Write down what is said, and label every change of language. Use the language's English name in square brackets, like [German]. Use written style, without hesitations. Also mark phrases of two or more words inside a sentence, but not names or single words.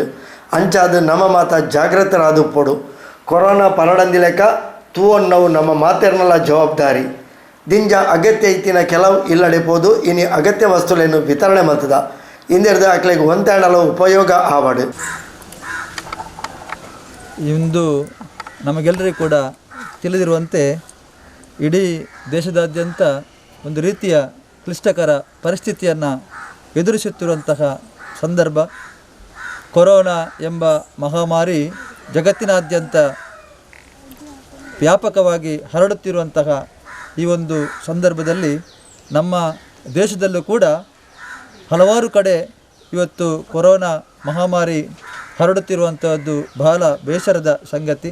[Tulu] ಅಂಚಾದು ನಮ್ಮ ಮಾತ ಜಾಗೃತರಾದು ಪೋಡು ಕೊರೋನಾ ಪರಡಂದಿಲೆಕ್ಕ ತೂವನ್ನವು ನಮ್ಮ ಮಾತೆರ್ನಲ್ಲ ಜವಾಬ್ದಾರಿ ದಿಂಜ ಅಗತ್ಯ ಇತ್ತಿನ ಕೆಲವು ಇಲ್ಲಡೆ ಪೋದು ಇನಿ ಅಗತ್ಯ ವಸ್ತುಗಳನ್ನು ವಿತರಣೆ ಮಲ್ತದ ಇಂದೆರ್ದು ಅಕ್ಲೆಗೆ ಹೊಂದಾಡಲು ಉಪಯೋಗ ಆವಾಡು. [Kannada] ಇಂದು ನಮಗೆಲ್ಲರಿಗೂ ಕೂಡ ತಿಳಿದಿರುವಂತೆ ಇಡೀ ದೇಶದಾದ್ಯಂತ ಒಂದು ರೀತಿಯ ಕ್ಲಿಷ್ಟಕರ ಪರಿಸ್ಥಿತಿಯನ್ನು ಎದುರಿಸುತ್ತಿರುವಂತಹ ಸಂದರ್ಭ. ಕೊರೋನಾ ಎಂಬ ಮಹಾಮಾರಿ ಜಗತ್ತಿನಾದ್ಯಂತ ವ್ಯಾಪಕವಾಗಿ ಹರಡುತ್ತಿರುವಂತಹ ಈ ಒಂದು ಸಂದರ್ಭದಲ್ಲಿ ನಮ್ಮ ದೇಶದಲ್ಲೂ ಕೂಡ ಹಲವಾರು ಕಡೆ ಇವತ್ತು ಕೊರೋನಾ ಮಹಾಮಾರಿ ಹರಡುತ್ತಿರುವಂಥದ್ದು ಬಹಳ ಬೇಸರದ ಸಂಗತಿ.